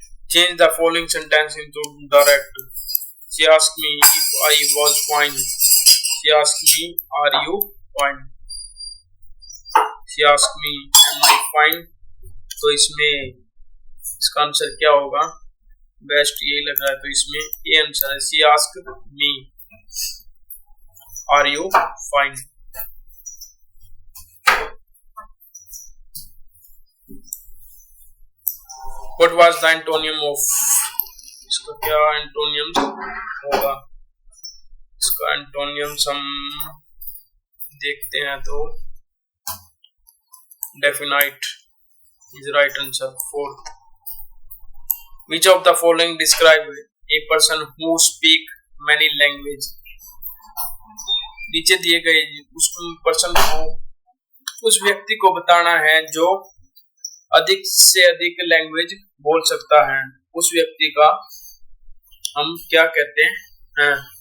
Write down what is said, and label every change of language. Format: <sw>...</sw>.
<en>Change the following sentence into direct. She asked me if I was fine. She asked me, are you fine? She asked me, am I fine?</en> <hi>तो इसमें इसका answer क्या होगा? Best यही लग रहा है तो इसमें ये आंसर है.</hi> <en>She asked me, are you fine? What was the antonym of?</en> <hi>इसका क्या एंटोनियम होगा? इसका एंटोनियम्स हम देखते हैं तो</hi> <en>Definite is right answer. 4. Which of the following describe a person who speak many language?</en> <hi>नीचे दिए गए उस पर्सन को, उस व्यक्ति को बताना है जो अधिक से अधिक लैंग्वेज बोल सकता है. उस व्यक्ति का हम क्या कहते हैं?</hi>